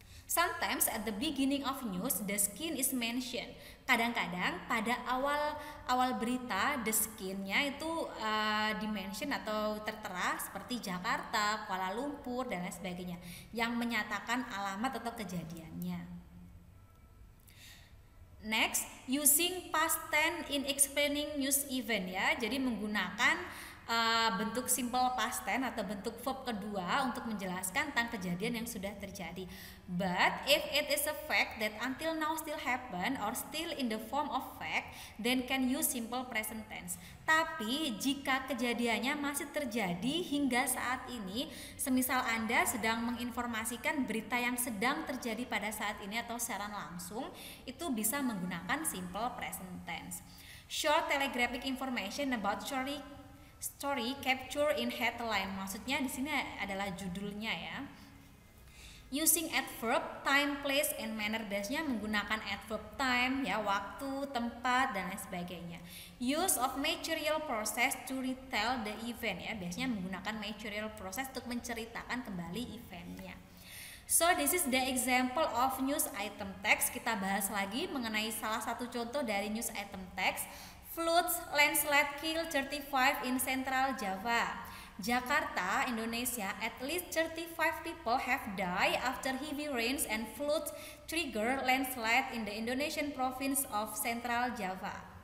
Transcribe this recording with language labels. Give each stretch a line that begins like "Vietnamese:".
English: Sometimes at the beginning of news, the skin is mentioned.
Indonesian: Kadang-kadang pada awal berita, the skin-nya itu dimention atau tertera seperti Jakarta, Kuala Lumpur, dan lain sebagainya, yang menyatakan alamat atau kejadiannya.
English: Next, using past tense in explaining news event ya.
Indonesian: Jadi menggunakan bentuk simple past tense atau bentuk verb kedua untuk menjelaskan tentang kejadian yang sudah terjadi.
English: But if it is a fact that until now still happen or still in the form of fact, then can use simple present tense.
Indonesian: Tapi jika kejadiannya masih terjadi hingga saat ini, semisal Anda sedang menginformasikan berita yang sedang terjadi pada saat ini atau secara langsung, itu bisa menggunakan simple present tense.
English: Short telegraphic information about story capture in headline,
Indonesian: maksudnya di sini adalah judulnya ya.
English: Using adverb time, place, and manner,
Indonesian: biasanya menggunakan adverb time ya, waktu, tempat, dan lain sebagainya.
English: Use of material process to retell the event ya,
Indonesian: biasanya menggunakan material process untuk menceritakan kembali eventnya.
English: So this is the example of news item text. Kita bahas lagi mengenai salah satu contoh dari news item text. Floods, landslide kill 35 in Central Java. Jakarta, Indonesia, at least 35 people have died after heavy rains and floods trigger landslide in the Indonesian province of Central Java.